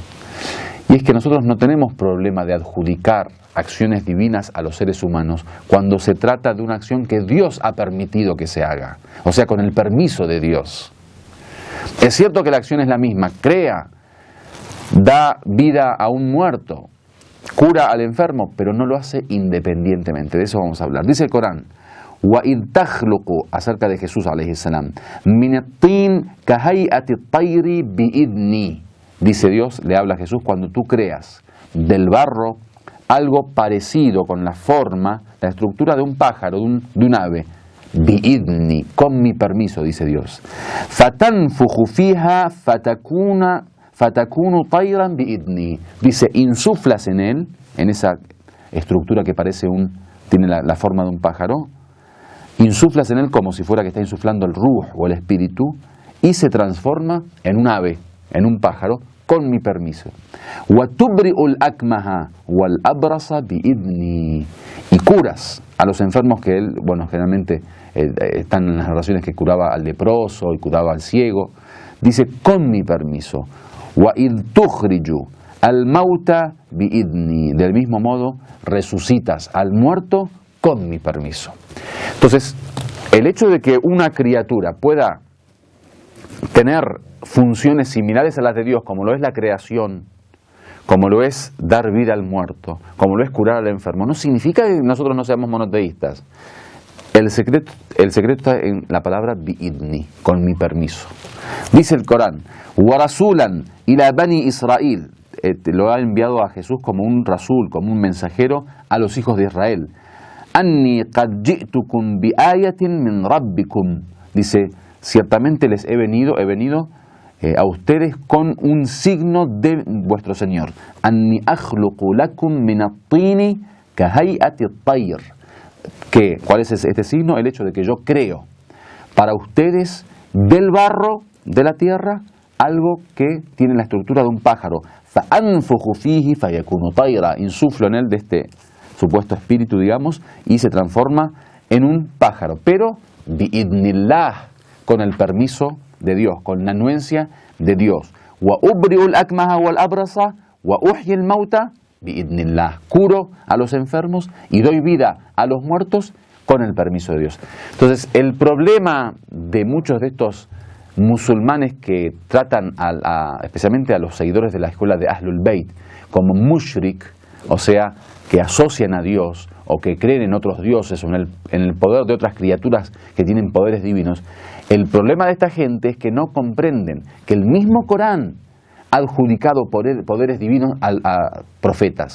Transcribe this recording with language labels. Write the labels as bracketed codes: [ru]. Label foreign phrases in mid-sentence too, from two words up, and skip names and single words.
[es] Y es que nosotros no tenemos problema de adjudicar acciones divinas a los seres humanos cuando se trata de una acción que Dios ha permitido que se haga, o sea, con el permiso de Dios. Es cierto que la acción es la misma, crea, da vida a un muerto, cura al enfermo, pero no lo hace independientemente. De eso vamos a hablar. Dice el Corán, [ar] وَإِذْ تَخْلُقُ, [es] acerca de Jesús [ar] عليه السلام, مِنَ الطِّينِ كَهَيْئَةِ الطَّيْرِ بِإِذْنِي. [es] Dice Dios, le habla a Jesús, cuando tú creas del barro algo parecido con la forma, la estructura de un pájaro, de un ave, bi'idni, con mi permiso, dice Dios. [ar] فتنفخ فيها فتكون طيرا بإذني. [es] Dice, insuflas en él, en esa estructura que parece tiene la forma de un pájaro, insuflas en él como si fuera que está insuflando el ruh o el espíritu, y se transforma en un ave, en un pájaro, con mi permiso. [ar] وَتُبْرِئُ الْأَكْمَهَ وَالْأَبْرَصَ بِإِذْنِي. [es] Y curas a los enfermos que él, bueno, generalmente están en las narraciones que curaba al leproso y curaba al ciego. Dice, con mi permiso. [ar] وَإِذْ تُخْرِجُ الموتى بإذني, [es] del mismo modo resucitas al muerto con mi permiso. Entonces, el hecho de que una criatura pueda tener funciones similares a las de Dios, como lo es la creación, como lo es dar vida al muerto, como lo es curar al enfermo, no significa que nosotros no seamos monoteístas. El secreto está en la palabra biidni, con mi permiso. Dice el Corán, [ar] وَرَسُولًا إِلَى بَنِي إِسْرَائِيل, [es] lo ha enviado a Jesús como un rasul, como un mensajero a los hijos de Israel. [ar] أَنِّي قَدْ جِئْتُكُمْ بِآيَةٍ مِّن رَبِّكُمْ, [es] dice, ciertamente les he venido a ustedes con un signo de vuestro Señor. [ar] أَنِّي أَخْلُقُ لَكُمْ مِنَ الطِّينِ كَهَيْئَةِ الطَّيْرِ. [es] ¿Cuál es este signo? El hecho de que yo creo para ustedes del barro de la tierra algo que tiene la estructura de un pájaro. [ar] فَأَنْفُخُ فِيهِ فَيَكُونُ طَيْرًا, [es] insuflo en él de este supuesto espíritu, digamos, y se transforma en un pájaro. Pero bi'idnillah, con el permiso de Dios, con la anuencia de Dios. [ar] وَأُبْرِئُ الْأَكْمَهَ وَالْأَبْرَصَ وَأُحْيِي الْمَوْتَ bi'idnillah, [es] curo a los enfermos y doy vida a los muertos con el permiso de Dios. Entonces, el problema de muchos de estos musulmanes que tratan especialmente a los seguidores de la escuela de Ahlul Bayt como mushrik, o sea, que asocian a Dios o que creen en otros dioses o en el poder de otras criaturas que tienen poderes divinos, el problema de esta gente es que no comprenden que el mismo Corán ha adjudicado poderes divinos a profetas.